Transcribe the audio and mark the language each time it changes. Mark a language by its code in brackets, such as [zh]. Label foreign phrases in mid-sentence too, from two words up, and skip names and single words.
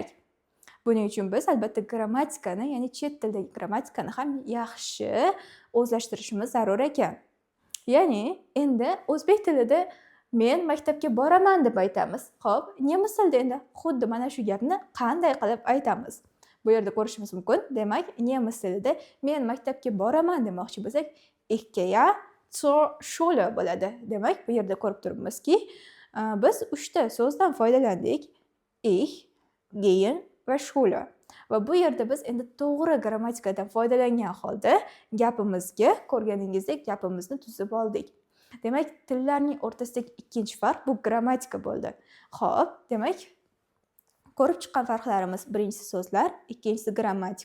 [uz] Buning uchun biz albatta grammatikani, ya'ni chet tildagi grammatikani ham yaxshi o'zlashtirishimiz zarur ekan. Ya'ni, endi o'zbek tilida men maktabga boraman deb aytamiz. Xo'p, nemis tilida endi xuddi mana shu gapni qanday qilib aytamiz? Bu yerda ko'rishimiz mumkin. Demak, nemis tilida men maktabga boraman demoqchi bo'lsak, [de] ich gehe zur Schule bo'ladi. [uz] Demak, bu yerda ko'rib turibmizki, biz 3 ta so'zdan foydalandik. [de] Ich, gehen va Schule. [uz] Va bu yerda biz endi to'g'ri grammatikadan foydalangan holda gapimizga, ko'rganingizdek, gapimizni tuzib oldik. Demak, tillarning o'rtasidagi ikkinchi farq bu grammatika bo'ldi. Xo'p, demak, ko'rib chiqqan farqlarimiz birinchisi so'zlar, ikkinchisi grammatika.